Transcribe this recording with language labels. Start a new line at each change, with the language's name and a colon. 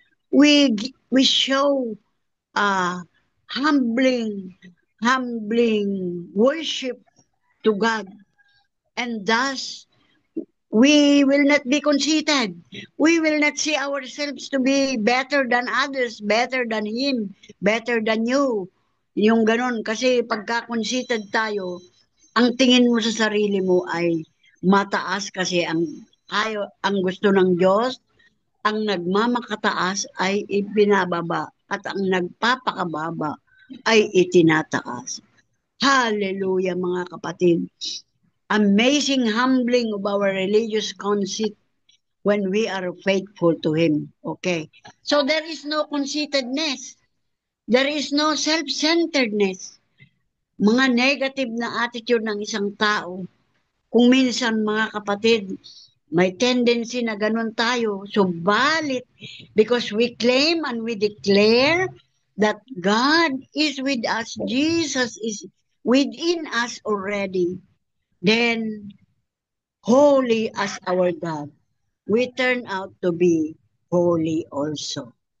English: We show humbling, humbling worship to God. And thus, we will not be conceited. We will not see ourselves to be better than others, better than Him, better than you.
Filipino: Yung ganun. Kasi pagka conceited tayo, ang tingin mo sa sarili mo ay mataas kasi ang gusto ng Diyos, ang nagmamakataas ay ibinababa at ang nagpapakababa ay itinataas. Hallelujah mga kapatid.
English: Amazing humbling of our religious conceit when we are faithful to Him. Okay. So there is no conceitedness. There is no self-centeredness.
Filipino: Mga negative na attitude ng isang tao. Kung minsan mga kapatid, may tendency na ganun tayo.
English: Subalit, because we claim and we declare that God is with us, Jesus is within us already, then holy as our God, we turn out to be holy also.